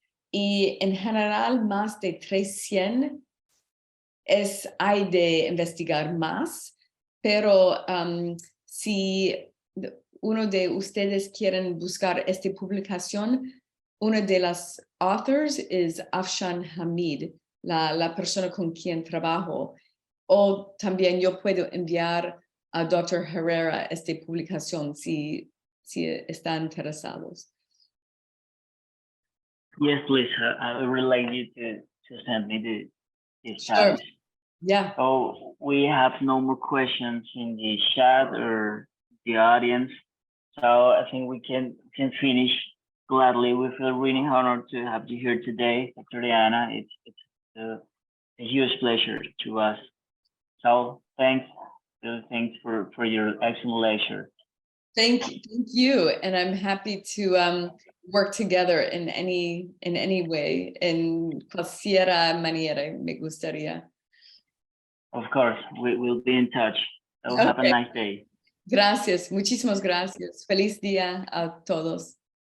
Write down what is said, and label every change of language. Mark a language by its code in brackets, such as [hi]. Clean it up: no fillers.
[es] Y en general, más de 300 hay de investigar más, pero si uno de ustedes quieren buscar esta publicación, una de las authors es Afshan Hamid, la persona con quien trabajo. O también yo puedo enviar a Dr. Herrera esta publicación si están interesados. [en] Yes, please. I would really like you to send me the Sure. Yeah. So we have no more questions in the chat or the audience. So I think we can finish gladly. We feel really honored to have you here today, Dr. Diana. It's a huge pleasure to us. So thanks for your excellent lecture. Thank you. And I'm happy to work together in any way, [es] en cualquiera manera me gustaría. [en] Of course, we'll be in touch. So have a Okay. nice day. [es] Gracias, muchísimas gracias. Feliz día a todos.